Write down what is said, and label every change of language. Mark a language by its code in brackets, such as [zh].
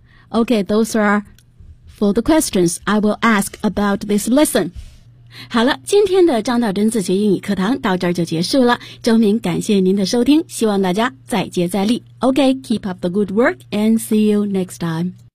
[en] OK, those are for the questions I will ask about this lesson. [zh] 好了，今天的张道真自学英语课堂到这儿就结束了。周明感谢您的收听，希望大家再接再厉。 [en] OK, keep up the good work and see you next time.